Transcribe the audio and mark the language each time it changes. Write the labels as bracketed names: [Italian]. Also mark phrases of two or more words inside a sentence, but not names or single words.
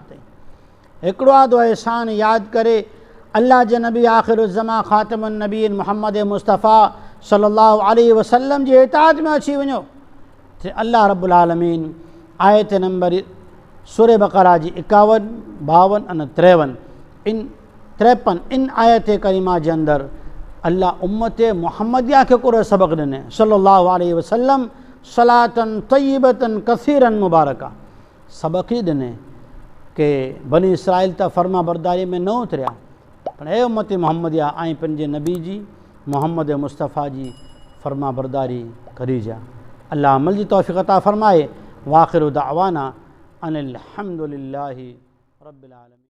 [Sindhi] हिकिड़ो आधो एहसान यादि करे अल्लाह जे नबी आख़िरुज़्ज़मा ख़ातिमुन नबीन मोहम्मद मुस्तफ़ा [Arabic] صلى الله عليه وسلم [Sindhi] जी इताअत में अची वञो। अल्लाह [Arabic] رب العالمين [Sindhi] आयत नंबर सूरह बक़रा जी 51, 52 अने 53 इन आयत करीमा जे अंदरि अल्लाह उम्मत मुहम्मदिया खे कुर सबक़ ॾिने [Arabic] صلى الله عليه وسلم صلاة طيبة كثيرة مباركة. [Sindhi] सबक़ ही ॾिने कि बनी इसराइल त फर्मा बरदारी में न उतरिया, पर ए उम्मत मुहम्मदिया ऐं पंहिंजे नबी जी मोहम्मद मुस्तफ़ा जी फरमा बरदारी करी जा। अल्लाह अमल जी तौफ़ीक़ अता फ़रमाए। [Arabic] وآخر دعوانا أن الحمد لله رب العالمين.